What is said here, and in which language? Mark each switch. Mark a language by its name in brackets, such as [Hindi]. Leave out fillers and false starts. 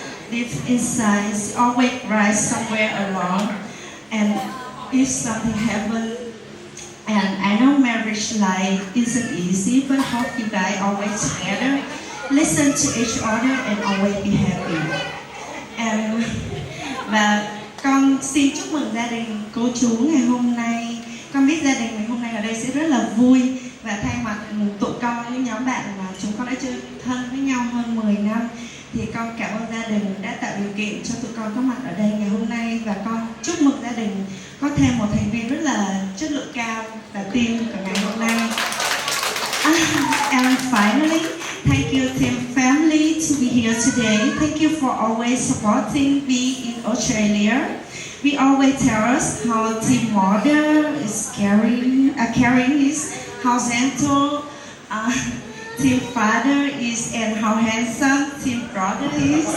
[English] Deep inside, she always cries somewhere alone. And if something happens, and I know marriage life isn't easy, but hope you guys always together. Listen to each other and always be happy. [Vietnamese] Và con xin chúc mừng gia đình cô chú ngày hôm nay. Con biết gia đình ngày hôm nay ở đây sẽ rất là vui. Và thay mặt tụi con, những nhóm bạn mà chúng con đã chơi thân với nhau hơn 10 năm, thì con cảm ơn gia đình đã tạo điều kiện cho tụi con có mặt ở đây ngày hôm nay. Và con chúc mừng gia đình có thêm một thành viên rất là chất lượng cao và Tim của ngày hôm nay. [English] And finally, thank you Tim family to be here today. Thank you for always supporting me in Australia. We always tell us how Tim mother is caring is, how gentle Tim father is, and how handsome Tim brother is.